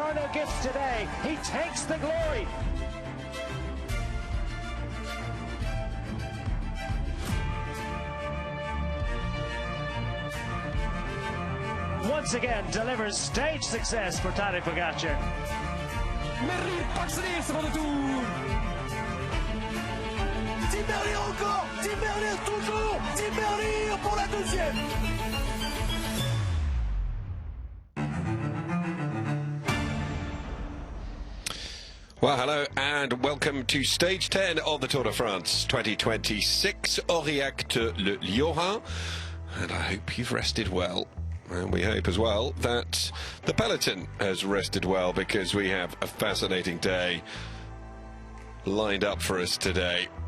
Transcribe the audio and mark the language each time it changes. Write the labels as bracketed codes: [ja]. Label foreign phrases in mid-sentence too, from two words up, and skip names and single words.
[en] gift today. He takes the glory. Once again delivers stage success for Tadej Pogacar. [nl] Merlier pakt zijn eerste van de Tour. [fr] Tim Merlier encore, Tim Merlier toujours, Tim Merlier pour la deuxième. [en] Well, hello and welcome to stage 10 of the Tour de France 2026, Aurillac to Le Lioran. And I hope you've rested well. And we hope as well that the peloton has rested well, because we have a fascinating day lined up for us today.